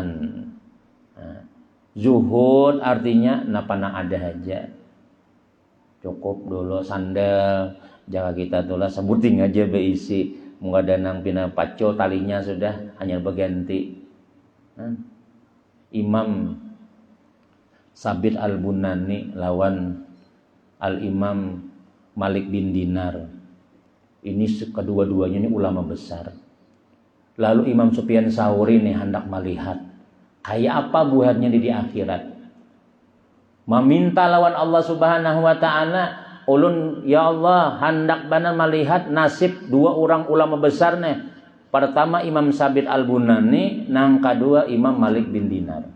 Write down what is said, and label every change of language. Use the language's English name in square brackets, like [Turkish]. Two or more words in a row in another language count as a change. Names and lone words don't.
[Banjar] Nah, zuhud artinya napana ada aja, cukup dulu sandal jaga kita tulah sebuting aja beisi, muka danang pina paco talinya sudah hanya berganti. [Indonesian] Imam Sabit Al-Bunani lawan Al-Imam Malik bin Dinar. Ini kedua-duanya ini ulama besar. Lalu Imam Sufyan Tsauri nih hendak melihat kayak apa buahnya di akhirat. [Banjar] Meminta lawan Allah [Arabic] سبحانه وتعالى, [Banjar] ulun ya Allah hendak bana melihat nasib dua orang ulama besar nih. [Indonesian] Pertama Imam Sabit Al-Bunani, yang kedua Imam Malik bin Dinar.